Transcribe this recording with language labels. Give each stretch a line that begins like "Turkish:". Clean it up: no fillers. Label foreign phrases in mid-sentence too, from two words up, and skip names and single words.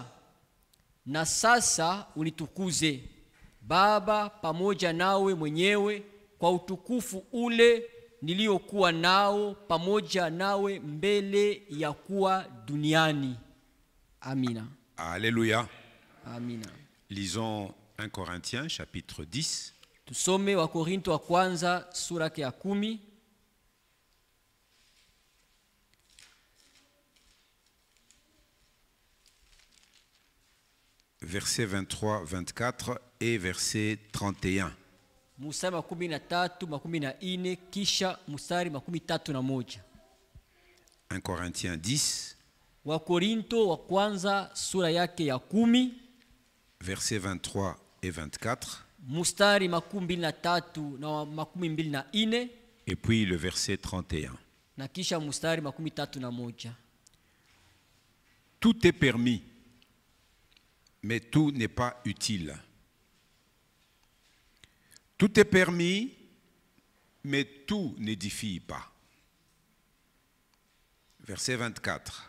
Swahili: Na sasa unitukuze Baba pamoja nawe mwenyewe kwa utukufu ule niliokuwa nao pamoja nawe mbele ya kuwa duniani. Amina. Alléluia. Amina.
French: Lisons 1 Corinthiens chapitre 10.
Swahili: Tusome Wakorinto wa kwanza sura yake ya 10.
French: Versets 23, 24 et verset 31.
Swahili: Mstari wa 13, 14 kisha mstari wa 31.
French: 1 Corinthiens 10.
Swahili: Wakorinto wa kwanza sura yake ya 10.
French: Versets 23 et 24.
Swahili: Mstari 23 na 24.
French: Et puis le verset 31.
Swahili: Na kisha mstari 31.
French: Tout est permis, mais tout n'est pas utile. Tout est permis, mais tout n'édifie pas. Verset 24.